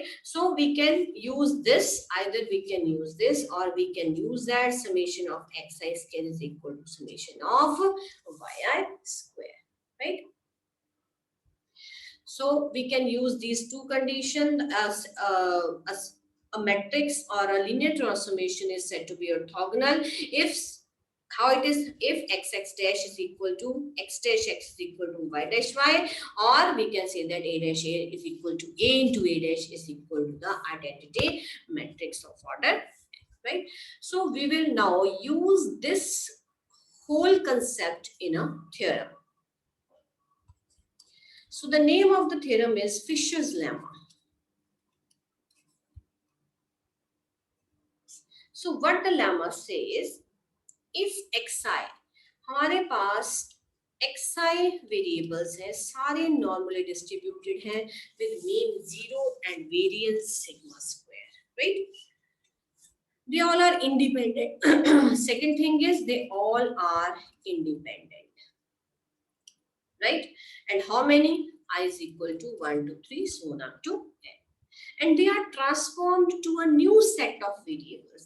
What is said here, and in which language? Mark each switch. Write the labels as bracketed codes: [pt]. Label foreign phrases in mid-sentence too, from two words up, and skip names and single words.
[en] So we can use this, either we can use this or we can use that summation of xi square is equal to summation of yi square, right? So we can use these two conditions as a matrix or a linear transformation is said to be orthogonal if how it is if xx dash is equal to x dash x is equal to y dash y, or we can say that a dash a is equal to a into a dash is equal to the identity matrix of order, right? So we will now use this whole concept in a theorem. So the name of the theorem is Fisher's lemma. So what the lemma says, if xi, [hi] हमारे पास xi वेरिएबल्स हैं, सारे [en] normally distributed [hi] हैं [en] with mean 0 and variance sigma square, right? They all are independent. Second thing is they all are independent, right? And how many? I is equal to 1 to 3, so on up to n. And they are transformed to a new set of variables.